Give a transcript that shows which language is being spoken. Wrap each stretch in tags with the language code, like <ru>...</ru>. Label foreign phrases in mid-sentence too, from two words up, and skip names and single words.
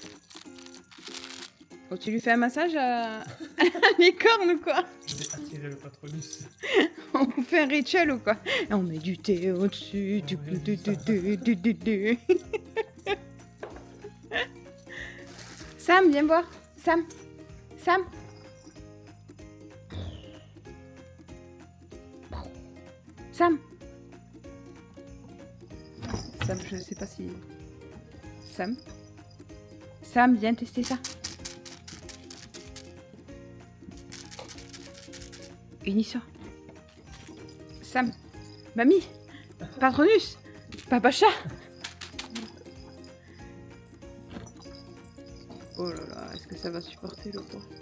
<fr>Oh, tu lui fais un massage à la licorne ou quoi? Je vais attirer le Patronus. On fait un rituel ou quoi? Et on met du thé au-dessus. Du. Sam, viens voir. Sam. Sam. Sam. Sam, je sais pas si... Sam. Sam, viens tester ça. Unis-toi. Sam. Mamie. Patronus. Papa chat. Oh là là, est-ce que ça va supporter le poids?</fr>